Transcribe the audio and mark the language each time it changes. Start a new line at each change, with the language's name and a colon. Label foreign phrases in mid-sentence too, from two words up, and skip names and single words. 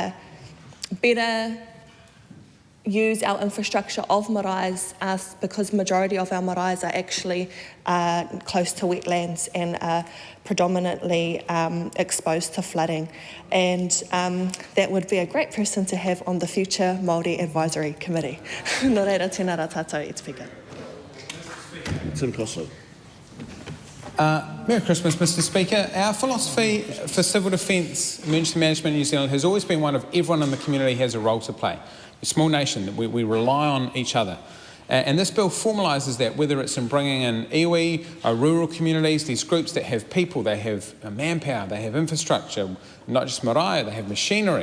English: better use our infrastructure of maraes because majority of our maraes are actually close to wetlands and are predominantly exposed to flooding. And that would be a great person to have on the future Māori Advisory Committee.
Māori: Nō reira, tēnā rā tātou i te whika.
English: Tim Costello. Merry Christmas, Mr. Speaker. Our philosophy for civil defence, emergency management in New Zealand has always been one of everyone in the community has a role to play. A small nation, we rely on each other. And this bill formalises that, whether it's in bringing in iwi, rural communities, these groups that have people, they have manpower, they have infrastructure, not just marae, they have machinery.